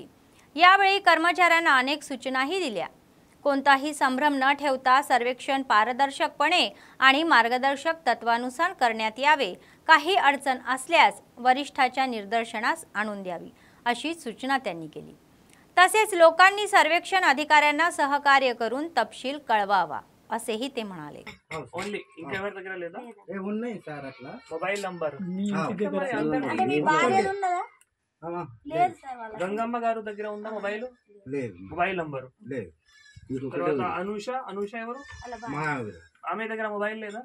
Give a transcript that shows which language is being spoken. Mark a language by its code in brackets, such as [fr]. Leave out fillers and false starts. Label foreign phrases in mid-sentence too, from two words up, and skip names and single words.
[mr] यावेळी कर्मचाऱ्यांना अनेक सूचनाही दिल्या. कोणताही संभ्रम न ठेवता सर्वेक्षण पारदर्शकपणे आणि मार्गदर्शक तत्वानुसार करण्यात यावे. काही अडचण असल्यास वरिष्ठाच्या निदर्शनास आणून द्यावी अशी सूचना त्यांनी केली. तसेच लोकांनी सर्वेक्षण अधिकाऱ्यांना सहकार्य करून तपशील कळवावा असेही ते म्हणाले. [te] ఓన్లీ ఇంకెవరి దగ్గర లేదా ఉన్నాయి సార్ అట్లా [en] mobile number [te] గంగమ్మ గారు దగ్గర ఉందా మొబైల్? లేదు. [en] mobile number [te] లేదు. తర్వాత అనూష ఎవరు? ఆమె దగ్గర మొబైల్ లేదా?